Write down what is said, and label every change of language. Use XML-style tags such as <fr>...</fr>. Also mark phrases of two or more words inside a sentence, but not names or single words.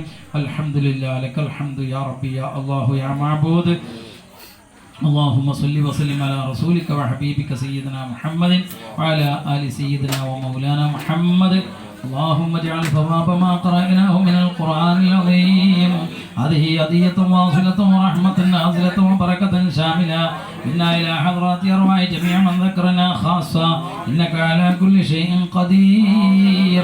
<ar>الحمد لله لك الحمد يا ربي يا الله يا معبود. اللهم صل وسلم على رسولك وحبيبك سيدنا محمد وعلى آل سيدنا ومولانا محمد. اللهم اجعل ثواب ما قرأناه من القرآن العظيم هذه هدية واصلة ورحمة نازلة وبركة شاملة منا إلى حضرات أرواح جميع من ذكرنا خاصة إنك على كل شيء قدير.</ar>